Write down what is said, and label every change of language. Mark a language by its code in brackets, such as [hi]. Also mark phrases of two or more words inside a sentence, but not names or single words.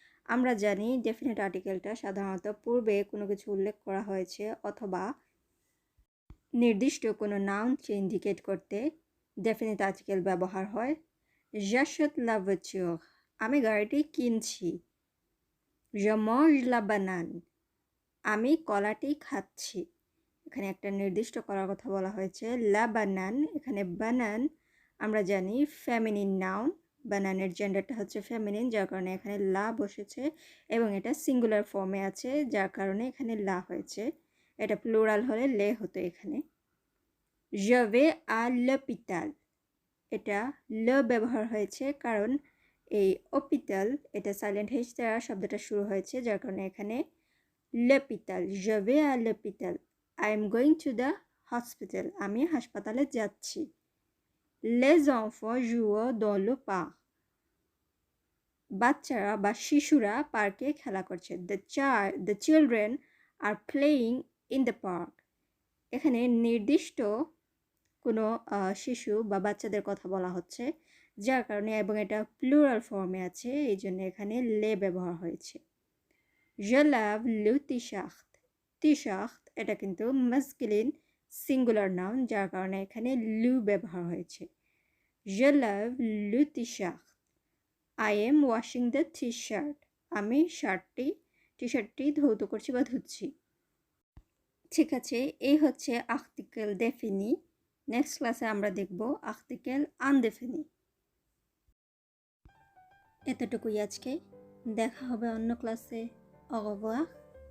[bn] আমরা জানি [en] definite article [bn] সাধারণত পূর্বে কোনো কিছু উল্লেখ করা হয়েছে অথবা নির্দিষ্ট কোনো নাউনকে ইন্ডিকেট করতে [en] definite article [bn] ব্যবহার হয়। [fr] j'achète la voiture, [bn] আমি গাড়িটি কিনছি। [fr] je mange la banane, [bn] আমি কলাটি খাচ্ছি। এখানে একটা নির্দিষ্ট কলার কথা বলা হয়েছে [fr] la banane. [bn] এখানে বানান আমরা জানি ফেমিনিন নাউন, বানানের জেন্ডারটা হচ্ছে ফেমিনিন, যার কারণে এখানে লা বসেছে এবং এটা সিঙ্গুলার ফর্মে আছে, যার কারণে এখানে লা হয়েছে। এটা প্লুরাল হলে লে হতো এখানে। [fr] je vais à l'hôpital, [bn] এটা ল ব্যবহার হয়েছে কারণ এই হপিটাল এটা [en] silent h [bn] দ্বারা শব্দটা শুরু হয়েছে, যার কারণে এখানে [fr] l'hôpital, je vais à l'hôpital, [en] I am going to the hospital, [bn] আমি হাসপাতালে যাচ্ছি। [fr] les enfants jouent dans le parc, [bn] বাচ্চারা বা শিশুরা পার্কে খেলা করছে। [en] the children are playing in the park, [bn] এখানে নির্দিষ্ট কোনো শিশু বা বাচ্চাদের কথা বলা হচ্ছে, যার কারণে এবং এটা [en] plural form [bn] আছে, এই জন্য এখানে লে ব্যবহার হয়েছে। [fr] je lave le t-shirt, [bn] t-shirt এটা কিন্তু [en] masculine singular noun, [bn] যার কারণে এখানে লু ব্যবহার হয়েছে। [fr] je lave le t-shirt, [en] I am washing the t-shirt, [bn] আমি টি-শার্টটি ধৌত করছি বা ধুচ্ছি। ঠিক আছে, এই হচ্ছে [fr] article défini. [en] next class [bn] আমরা দেখব [fr] article indéfini. [bn] এতটুকুই আজকে, দেখা হবে অন্য ক্লাসে। [fr] au revoir।